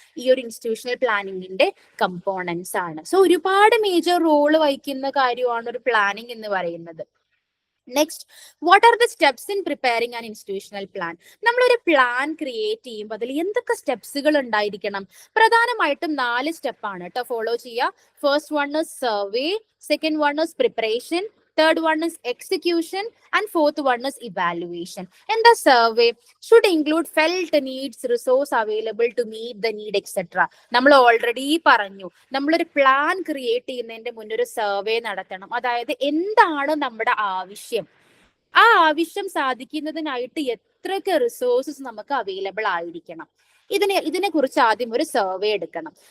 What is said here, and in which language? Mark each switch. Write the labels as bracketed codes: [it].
[ml] ഈ ഒരു institutional പ്ലാനിങ്ങിന്റെ components ആണ്. സോ ഒരുപാട് മേജർ റോള് വഹിക്കുന്ന കാര്യമാണ് ഒരു പ്ലാനിങ് എന്ന് പറയുന്നത്. [en] Next, what are the steps in preparing an institutional plan? [ml] നമ്മളൊരു പ്ലാൻ ക്രിയേറ്റ് ചെയ്യുമ്പോൾ അതിൽ എന്തൊക്കെ സ്റ്റെപ്സുകൾ ഉണ്ടായിരിക്കണം? പ്രധാനമായിട്ടും 4 സ്റ്റെപ്പാണ് കേട്ടോ ഫോളോ ചെയ്യുക. [en] First one is survey, second one is preparation, third one is execution, and fourth one is evaluation. And the survey should include felt needs, resource available to meet the need, etc. [ml] നമ്മൾ already പറഞ്ഞു, നമ്മളൊരു plan create ചെയ്യുന്നതിന്റെ മുന്നേ ഒരു survey നടത്തണം. അതായത് എന്താണ് നമ്മുടെ ആവശ്യം, ആ ആവശ്യം സാധിക്കുന്നതിനായിട്ട് എത്രയൊക്കെ റിസോഴ്സസ് നമുക്ക് അവൈലബിൾ ആയിരിക്കണം, ഇതിനെ കുറിച്ച് ആദ്യം ഒരു സർവേ എടുക്കണം.